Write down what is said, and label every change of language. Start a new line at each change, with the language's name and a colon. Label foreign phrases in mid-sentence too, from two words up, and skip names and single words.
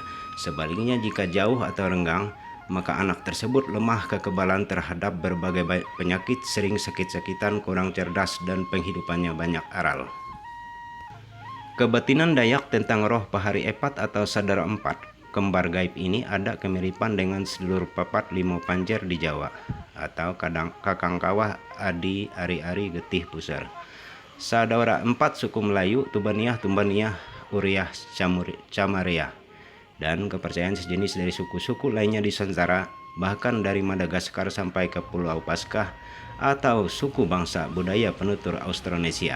Indonesian: Sebaliknya, jika jauh atau renggang, maka anak tersebut lemah kekebalan terhadap berbagai penyakit, sering sakit-sakitan, kurang cerdas, dan penghidupannya banyak aral. Kebatinan Dayak tentang roh
Ngaju: pahari epat
Indonesian: atau sadara empat kembar gaib ini ada kemiripan dengan
Javanese: sedulur papat limo panjer
Indonesian: di Jawa atau
Javanese: kakang kawah adi ari-ari getih pusar.
Indonesian: Saudara 4 suku Melayu, Tubaniah, Uriah, Camaria, dan kepercayaan sejenis dari suku-suku lainnya di Nusantara, bahkan dari Madagaskar sampai ke Pulau Paskah atau suku bangsa budaya penutur Austronesia.